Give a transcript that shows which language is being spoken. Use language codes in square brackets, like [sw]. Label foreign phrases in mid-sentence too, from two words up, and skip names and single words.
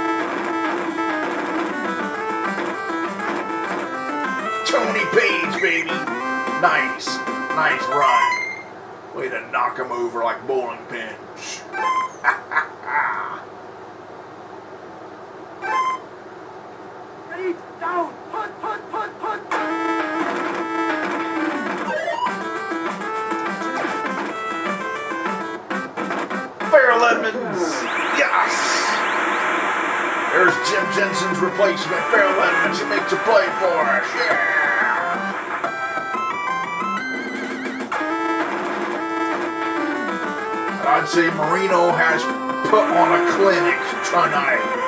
[en] Tony Page, baby. Nice run. Way to knock him over like bowling pins. Ready, down, punt, punt, punt, punt. Farrell Edmonds. Yes. There's Jim Jensen's replacement, Farrell Edmonds. He makes a play for us. Yeah. I'd say Marino has put on a clinic tonight.